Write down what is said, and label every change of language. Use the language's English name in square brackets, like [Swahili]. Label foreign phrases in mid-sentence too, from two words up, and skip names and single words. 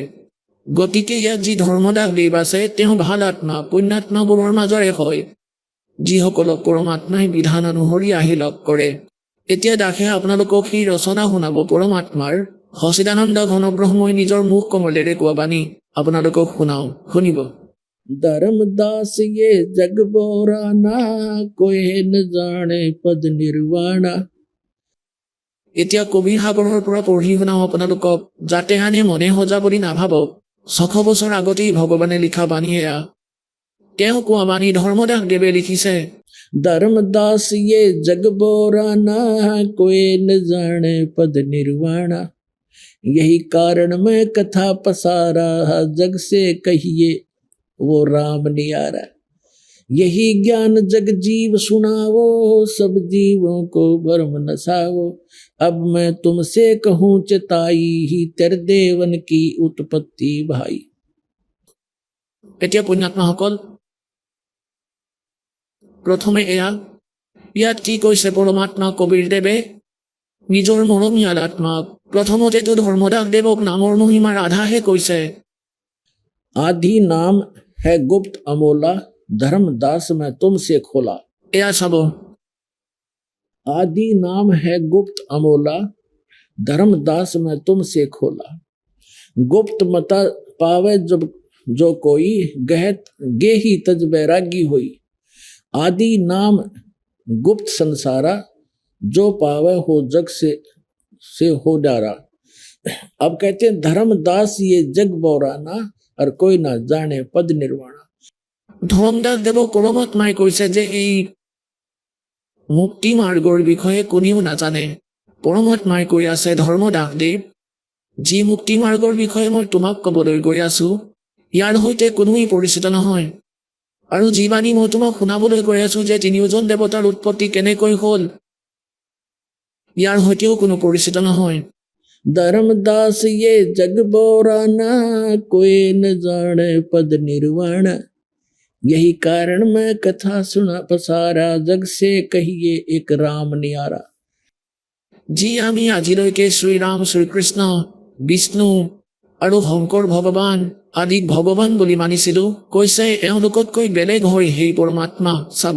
[Assamese] গতিকে ইয়াত যি ধৰ্মদাস দেৱ আছে তেওঁ ভাল আত্মা পুণ্যাত্মাবোৰৰ মাজৰে হয়, যিসকলক পৰমাত্মাই বিধান অনুসৰি আহি লগ কৰে। এতিয়া দাসে আপোনালোকক সেই ৰচনা শুনাব পৰমাত্মাৰ সচিদানন্দ ঘন ব্ৰহ্মই নিজৰ মুখ কমলেৰে কোৱা বাণী আপোনালোকক শুনাও, শুনিব। [Hindi] ধৰ্মদাস ये जग बोराना कोई न जाने पद निर्वाणा। [Assamese] এতিয়া কবিৰ সাগৰৰ পৰা পঢ়ি শুনাও আপোনালোকক, যাতে আনে মনে সজা বুলি নাভাবক। 600 বছৰ আগতেই ভগৱানে লিখা বাণী এয়া। তেওঁ কোৱা বাণী ধৰ্মদাস দেৱে লিখিছে। [Hindi] धर्मदास ये जग बोराना कोई न जाने पद निर्वाणा। यही कारण मैं कथा पसारा जग से कहिए वो राम नियारा। यही ज्ञान जग जीव सुनावो सब जीवों को भरम नसावो। अब मैं तुमसे कहूँ चिताई ही तेरे देवन की उत्पत्ति भाई। [Assamese] এতিয়া পুণ্যাত্মাসকল প্ৰথমে ইয়াত কি কৈছে পৰমাত্মা কবিৰ দেৱে নিজৰ মৰমীয়াল আত্মাক। প্ৰথমতেতো ধৰ্মদাস দেৱক নামৰ মহিমাৰ আধাহে কৈছে। [Hindi] आदि नाम है गुप्त अमोला धर्मदास में तुमसे खोला। एया सब आदि नाम है गुप्त अमोला धर्मदास में तुमसे खोला। गुप्त मता पावे जब जो कोई गहत गेही तज बैरागी हुई। आदि नाम गुप्त संसारा जो पावे हो जग से हो डारा। अब कहते हैं धर्मदास ये जग बोराना और कोई ना जाने पद निर्वाणा। [Assamese] ধৰ্মদাস দেৱক পৰমাত্মাই কৈছে যে এই মুক্তি মাৰ্গৰ বিষয়ে কোনেও নাজানে। পৰমাত্মাই কৈ আছে ধৰ্মদাস দেৱ, যি মুক্তি মাৰ্গৰ বিষয়ে মই তোমাক ক'বলৈ গৈ আছো ইয়াৰ সৈতে কোনোৱেই পৰিচিত নহয়। আৰু যি বাণী মই তোমাক শুনাবলৈ গৈ আছো যে তিনিওজন দেৱতাৰ উৎপত্তি কেনেকৈ হ'ল ইয়াৰ সৈতেও কোনো পৰিচিত নহয়। [Hindi] धर्मदास ये जग बोराना कोई न जाने पद निर्वाणा। यही कारण मैं कथा सुना पसारा जग से कहिए एक राम नियारा। [Assamese] जी আমি আজিলৈকে শ্ৰীৰাম শ্ৰীকৃষ্ণ বিষ্ণু আৰু শংকৰ ভগৱান আদিক ভগৱান বুলি মানিছিলো, কৈছে এওঁলোকতকৈ বেলেগ হৈ সেই পৰমাত্মা চাব।